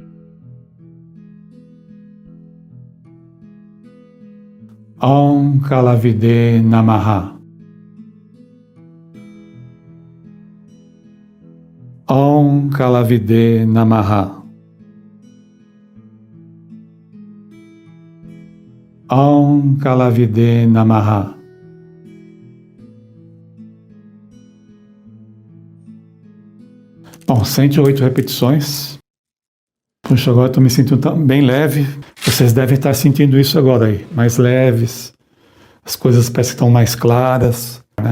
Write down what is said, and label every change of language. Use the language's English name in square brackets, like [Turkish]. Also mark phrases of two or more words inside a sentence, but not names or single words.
[Sanskrit] ॐ कलाविदे नमः. ॐ कलाविदे नमः. ॐ कलाविदे नमः. [Portuguese] Bom, 108 repetições. Puxa, agora estou me sentindo bem leve. Vocês devem estar sentindo isso agora aí, mais leves. As coisas parecem que estão mais claras, né?